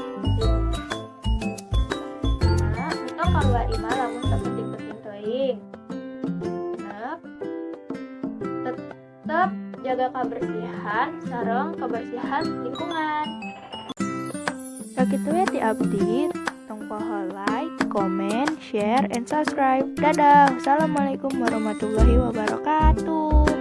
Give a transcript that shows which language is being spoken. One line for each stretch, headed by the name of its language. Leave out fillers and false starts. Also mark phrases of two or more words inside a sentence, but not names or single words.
Sundanese: Nah, entong kaluar imah lamun sapenting-penting teuing. Genep, tetep jaga kebersihan sareng kebersihan lingkungan.
English: Sakitu ya ti abdi, tong poho like, comment, share, and subscribe. Dadah.
Arabic: والسلام عليكم ورحمة الله وبركاته.